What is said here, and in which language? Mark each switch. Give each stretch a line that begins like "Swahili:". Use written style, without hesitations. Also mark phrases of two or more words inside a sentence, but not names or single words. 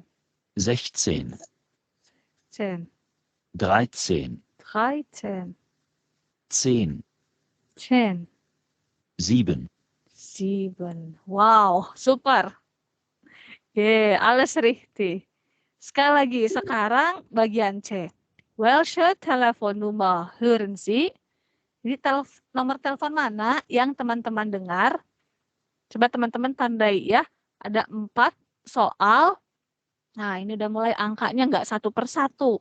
Indonesian: 16, 10, 13, 13, 10, 10. 7. 7.
German: Wow, super. Alles richtig.
Indonesian: Sekali lagi, sekarang bagian C.
German: Welche Telefonnummer hören Sie?
Indonesian: Jadi nomor telepon mana yang teman-teman dengar? Coba teman-teman tandai ya. Ada 4 soal. Nah, ini udah mulai angkanya nggak satu per satu.